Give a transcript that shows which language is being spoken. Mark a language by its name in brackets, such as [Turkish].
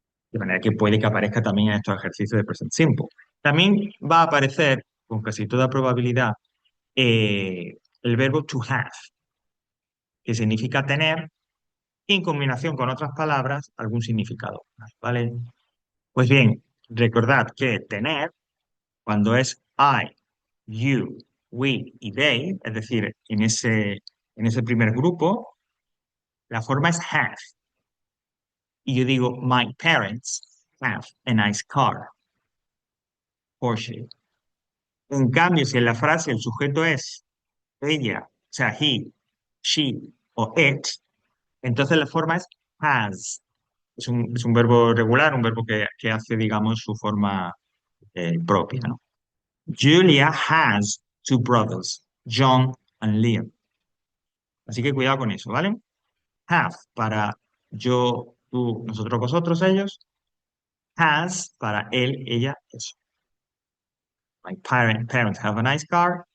[Spanish] De manera que puede que aparezca también en estos ejercicios de present simple. También va a aparecer, con casi toda probabilidad, el verbo to have, que significa tener, y en combinación con otras palabras, algún significado, ¿vale? Pues bien, recordad que tener, cuando es I, you, we y they, es decir, en ese primer grupo, la forma es have. Y yo digo, [English] my parents have a nice car, Porsche. [Spanish] En cambio, si en la frase el sujeto es ella, o sea, he, she o it, entonces la forma es has. Es un verbo regular, un verbo que hace, digamos, su forma propia, ¿no? [English] Julia has two brothers, John and Liam. [Spanish] Así que cuidado con eso, ¿vale? Have para yo, tú, nosotros, vosotros, ellos. Has para él, ella, eso. [English] My parents have a nice car.